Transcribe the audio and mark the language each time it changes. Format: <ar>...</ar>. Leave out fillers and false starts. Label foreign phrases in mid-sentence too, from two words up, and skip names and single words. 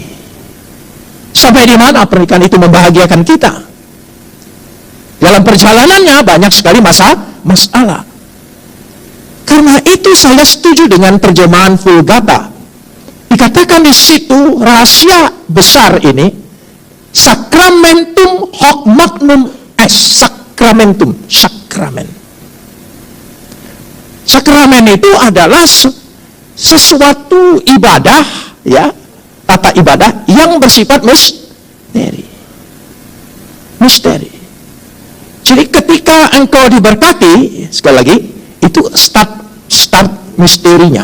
<id>Sampai di mana pernikahan itu membahagiakan kita. Dalam perjalanannya banyak sekali masalah. Karena itu saya setuju dengan terjemahan Vulgata. Dikatakan di situ rahasia besar ini,</id> <la>sacramentum hoc magnum est.</la> <id>Sacramentum, sakramen. Sakramen itu adalah sesuatu ibadah, ya, tata ibadah yang bersifat misteri. Misteri. Jadi ketika engkau diberkati, sekali lagi, itu start misterinya.</id>